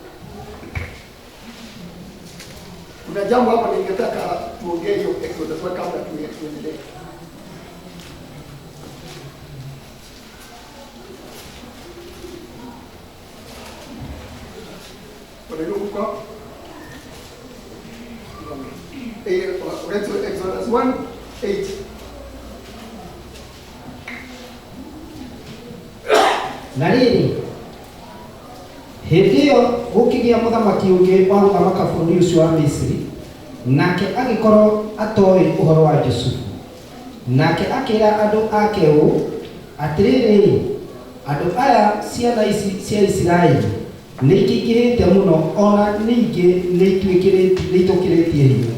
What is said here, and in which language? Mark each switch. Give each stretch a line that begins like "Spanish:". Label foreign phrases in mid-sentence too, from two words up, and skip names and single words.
Swahili: Kuna jambo hapa ningetaka tuongee hiyo Exodus 1 kabla tuendelee. Exodus 1:8.
Kikuyu: Na rĩrĩ hĩndĩ ĩyo gũkĩgĩa mũthamaki ũngĩ wa gũthamaka bũrũri ũcio wa Misiri, nake agĩkorwo atoĩ ũhoro wa Jusufu. Nake akĩra andũ ake ũũ atĩrĩrĩ, andũ aya ciana ici cia Isiraeli nĩ ikĩingĩhĩte mũno, ona ningĩ nĩ itũkĩrĩtie hinya.